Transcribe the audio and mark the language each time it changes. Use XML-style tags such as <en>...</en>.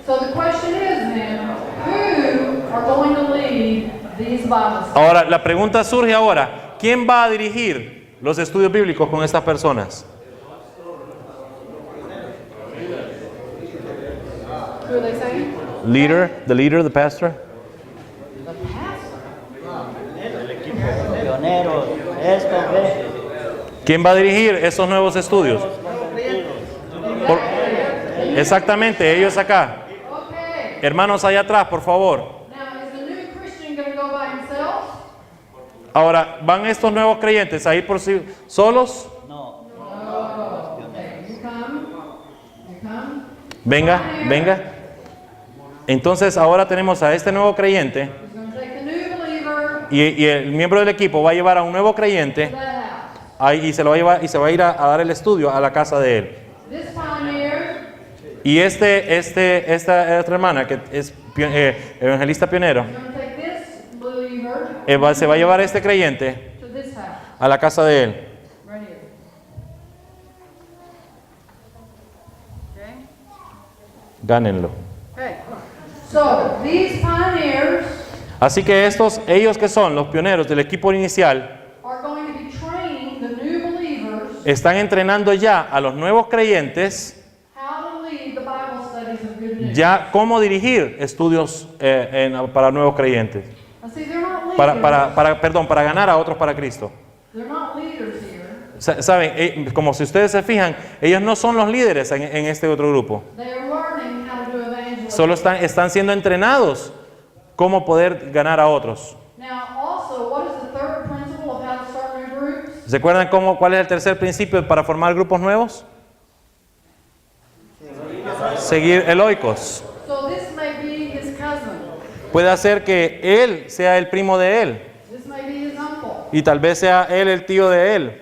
<en>So the question is then, who are going to lead these Bible studies?</en> <es>Ahora, la pregunta surge ahora, ¿quién va a dirigir los estudios bíblicos con estas personas?</es> <en>Who are they saying? The leader, the pastor. The pastor.</en> <es>Pioneros. Esto, ve. ¿Quién va a dirigir esos nuevos estudios? Exactamente, ellos acá.</es> <en>Okay.</en> <es>Hermanos allá atrás, por favor.</es> <en>Now, is the new Christian going to go by himself?</en> <es>Ahora, ¿van estos nuevos creyentes a ir por sí solos? No.</es> <en>Okay, you come. You come.</en> <es>Venga. Entonces ahora tenemos a este nuevo creyente</es> <en>He's going to take the new believer</en> <es>y el miembro del equipo va a llevar a un nuevo</es> <en>to</en> <es>creyente</es> <en>that house.</en> <es>ahí, y se lo va a llevar y se va a ir a dar el estudio a la casa de él.</es> <en>This pioneer</en> <es>Y esta hermana que es evangelista pionero,</es> <en>is going to take this believer</en> <es>se va a llevar a este creyente</es> <en>to this house.</en> <es>a la casa de él.</es> <en>Right here. Okay?</en> <es>Gánenlo.</es> <en>Okay. So, these pioneers</en> <es>Así que ellos que son los pioneros del equipo inicial,</es> <en>are going to be training the new believers</en> <es>están entrenando ya a los nuevos creyentes</es> <en>how to lead the Bible studies of good news.</en> <es>ya cómo dirigir estudios para nuevos creyentes.</es> <en>Now, see, they're not leaders.</en> <es>Para ganar a otros para Cristo.</es> <en>They're not leaders here.</en> <es>Saben, como si ustedes se fijan, ellos no son los líderes en este otro grupo.</es> <en>They are learning how to do evangelism.</en> <es>Solo están siendo entrenados cómo poder ganar a otros.</es> <en>Now, also, what is the third principle of how to start new groups?</en> <es>¿Se acuerdan cuál es el tercer principio para formar grupos nuevos? Seguir el oikos.</es> <en>So this may be his cousin.</en> <es>Puede hacer que él sea el primo de él</es> <en>This may be his uncle.</en> <es>y tal vez sea él el tío de él</es>